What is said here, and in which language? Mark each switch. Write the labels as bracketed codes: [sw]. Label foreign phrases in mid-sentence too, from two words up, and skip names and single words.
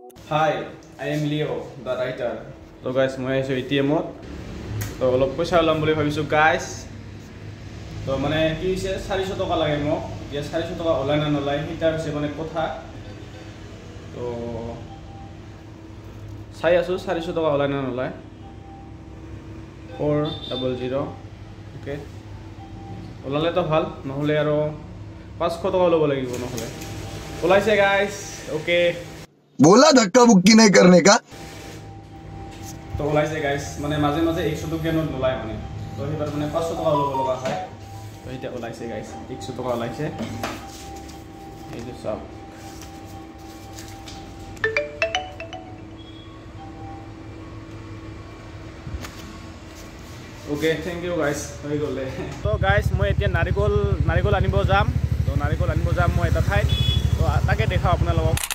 [en] Hi, I am Leo, the writer. So guys, [as] মই আছো ATM-ত তো অলপ পইচা ওলাম বুলি ভাবিছো গাইস তো মানে কি হৈছে 400 টকা লাগে মোক ইয়া 400 টকা ওলাই না নলাই হিটা হৈছে মানে কথা তো চাই আছো 400 টকা ওলাই না নলাই 400 ওকে ওলালে তো ভাল নহলে আৰু 500 টকা লব লাগিব নহলে ওলাইছে গাইস ওকে [hi] बोला धक्का बुक्की नहीं करने का [as] तो ওলাইছে গাইস মানে মাঝে মাঝে 100 টকা নোট নলাই মানে তো এবাৰ মানে 500 টকা লব লগা হয় তো এটা ওলাইছে গাইস 100 টকা ওলাইছে এই যে সব ওকে [en] thank you guys [as] হৈ গলে তো গাইস মই এতিয়া নাৰিকল আনিব যাম তো নাৰিকল আনিব যাম মই এটা ঠাইত তো তাকে দেখাও আপোনালোকক